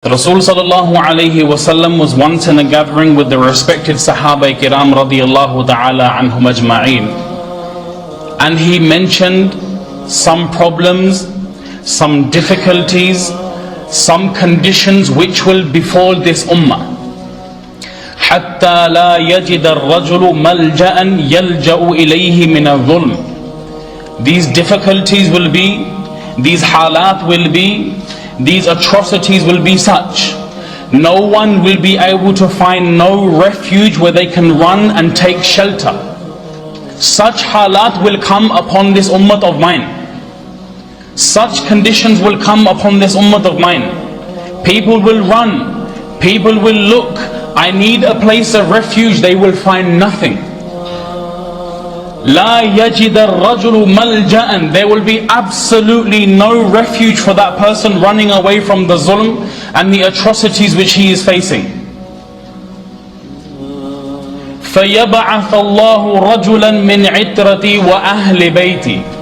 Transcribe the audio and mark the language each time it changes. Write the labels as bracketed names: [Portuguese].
[English] Rasul sallallahu alayhi wasallam was once in a gathering with the respected Sahaba Kiram radiyallahu ta'ala anhum ajma'een, and he mentioned some problems, some difficulties, some conditions which will befall this ummah. [Arabic] حتى لا يجد الرجل ملجأ يلجأ إليه من الظلم. [English] These difficulties will be, these halat will be, these atrocities will be such. No one will be able to find no refuge where they can run and take shelter. Such halat will come upon this ummah of mine. Such conditions will come upon this ummah of mine. People will run, people will look, I need a place of refuge, they will find nothing. [Arabic] لا يجد الرجل ملجأ. [English] There will be absolutely no refuge for that person running away from the zulm and the atrocities which he is facing. [Arabic] فيبعث الله رجلا من عترتي وأهل بيتي.